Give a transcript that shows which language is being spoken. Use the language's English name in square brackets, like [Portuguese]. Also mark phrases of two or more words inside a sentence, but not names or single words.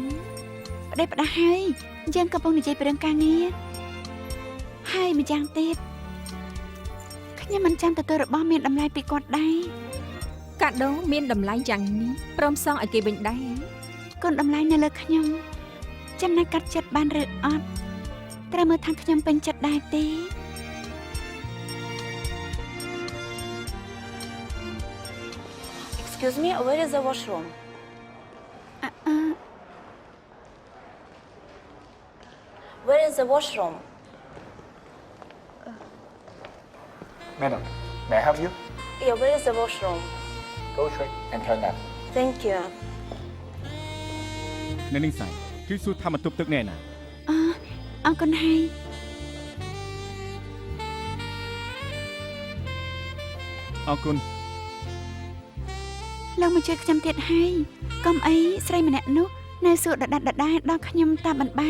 [Khmer] ប្តេផ្ដាស់ហើយយើងកំពុងនិយាយពីរឿងការងារហើយម្យ៉ាងទៀតខ្ញុំមិនចាំទទួលរបស់មានតម្លៃពីគាត់ដែរ កាដូមានតម្លៃយ៉ាងនេះព្រមសងឲ្យគេវិញដែរ កូនតម្លៃនៅលើខ្ញុំចំណែកកាត់ចិត្តបានឬអត់ត្រូវមើលថាខ្ញុំពេញចិត្តដែរទេ [English] Excuse me, where is the washroom? អឺ Where is the washroom? Madam, may I help you? Yeah, where is the washroom? Go straight and turn left. Thank you. [Khmer] នៅនេះស្អីគឺសួរថាបន្ទប់ទឹកនេះណា អរគុណហើយ អរគុណ លោកមកជួយខ្ញុំទៀតហើយកុំអីស្រីម្នាក់នោះនៅសួរដដែលដល់ខ្ញុំតាមមិនបាន